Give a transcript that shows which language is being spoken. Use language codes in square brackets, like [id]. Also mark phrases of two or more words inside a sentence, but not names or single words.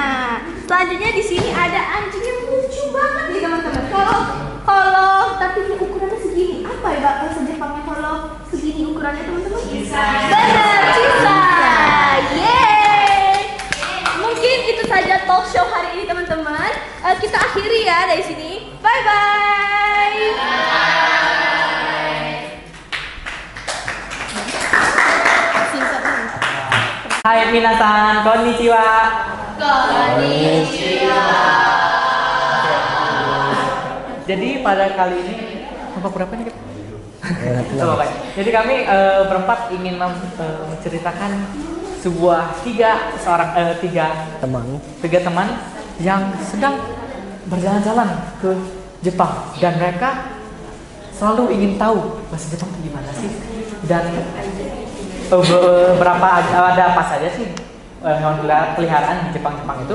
[id] Selanjutnya di sini ada anjing yang lucu banget nih teman-teman. Kalau tapi ini ukurannya segini. Apa ya bahasa Jepangnya kalau segini ukurannya teman-teman? Benar, Cisa. Yeay. Mungkin itu saja [en] talk show [id] hari ini teman-teman. Kita akhiri ya dari sini. [en] Bye bye. [ja] はい皆さん、こんにちは. [id] Jadi pada kali ini kelompok berapa nih kita? Jadi kami berempat ingin menceritakan tiga teman yang sedang berjalan-jalan ke Jepang dan mereka selalu ingin tahu bahasa Jepang itu gimana sih dan ada apa saja sih hewan peliharaan di Jepang itu.